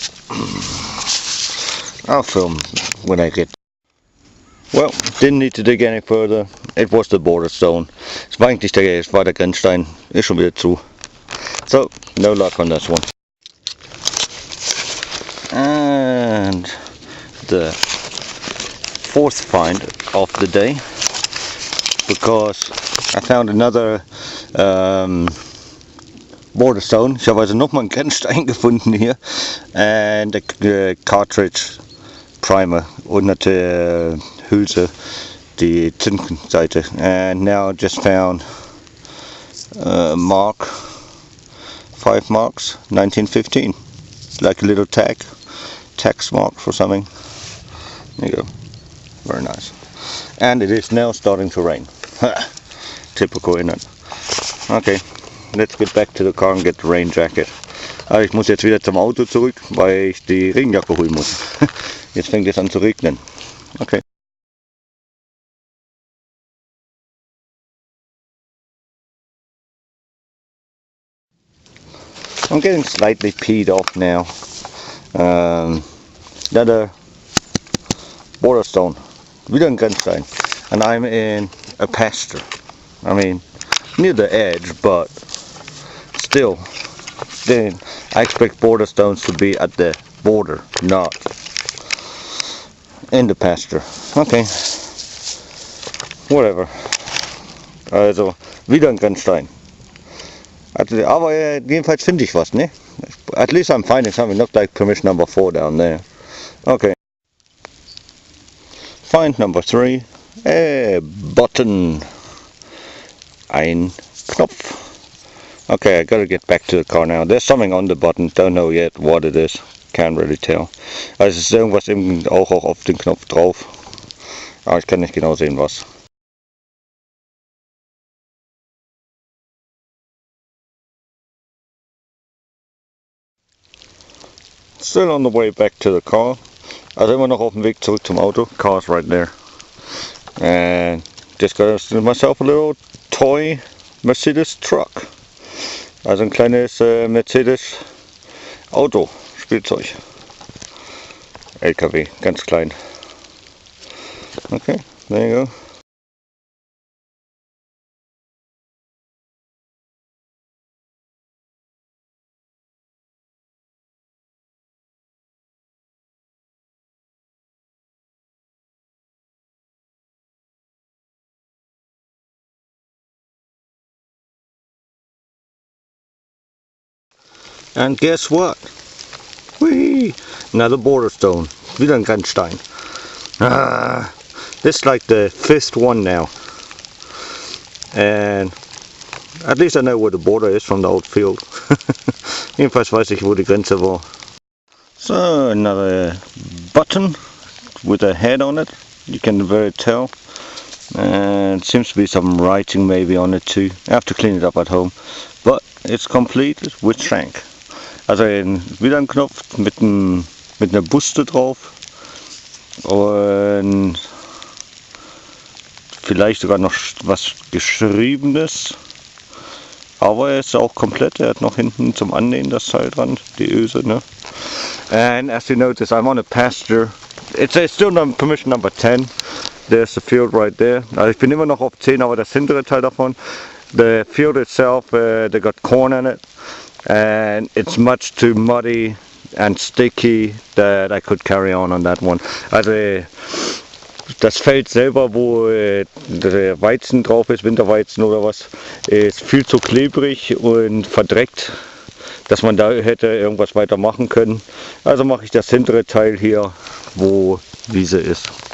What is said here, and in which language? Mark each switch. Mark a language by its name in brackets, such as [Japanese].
[English] I'll film when I get. Well, didn't need to dig any further. It was the border stone. [German] Es war der Grenzstein. Ist schon wieder zu. [English] So, no luck on this one. And the fourth find of the day, because I found another border stone. [German] Ich habe also nochmal einen Grenzstein gefunden hier. [English] And the cartridge primer [German] unter der Hülse, die Zinnseite. [English] And now just found mark, 5 marks, 1915. Like a little tax mark for something. There you go. Very nice. And it is now starting to rain. Typical, isn't it? Okay, let's get back to the car and get the rain jacket. [German] Aber ich muss jetzt wieder zum Auto zurück, weil ich die Regenjacke holen muss. Jetzt fängt es an zu regnen. [English] Okay. I'm getting slightly peed off now. Another border stone, [German] wieder ein Grenzstein, [English] and I'm in a pasture. I mean, near the edge, but still, then I expect border stones to be at the border, not in the pasture. Okay, whatever. [German] Also, wieder ein Grenzstein. Aber jedenfalls finde ich was, ne? [English] At least I'm finding something, not like permission number 4 down there. Okay. Find number 3. A button. [German] Ein Knopf. [English] Okay, I gotta get back to the car now. There's something on the button, don't know yet what it is. Can't really tell. [German] Also es ist irgendwas eben auch auf den Knopf drauf. Aber ich kann nicht genau sehen was. [English] Still on the way back to the car. [German] Also immer noch auf dem Weg zurück zum Auto. [English] Car's right there. And just got myself a little toy Mercedes truck. [German] Also ein kleines Mercedes Auto Spielzeug. LKW, ganz klein. [English] Okay, there you go. And guess what? Whee! Another border stone. [German] Wieder ein Grenzstein. [English] This is like the 5th one now. And at least I know where the border is from the old field. [German] Jedenfalls weiß ich, wo die Grenze war. [English] So, another button with a head on it. You can very tell. And seems to be some writing maybe on it too. I have to clean it up at home. But it's complete with shank. [German] Also wieder ein Knopf mit einer Buste drauf und vielleicht sogar noch was Geschriebenes, aber er ist auch komplett, er hat noch hinten zum Annähen das Teil dran, die Öse, ne? [English] And as you notice, I'm on a pasture. It's still on permission number 10. There's the field right there. [German] Also ich bin immer noch auf 10, aber das hintere Teil davon. [English] The field itself, they got corn in it. And it's much too muddy and sticky that I could carry on that one. [German] Also das Feld selber, wo der Weizen drauf ist, Winterweizen oder was, ist viel zu klebrig und verdreckt, dass man da hätte irgendwas weiter machen können. Also mache ich das hintere Teil hier, wo Wiese ist.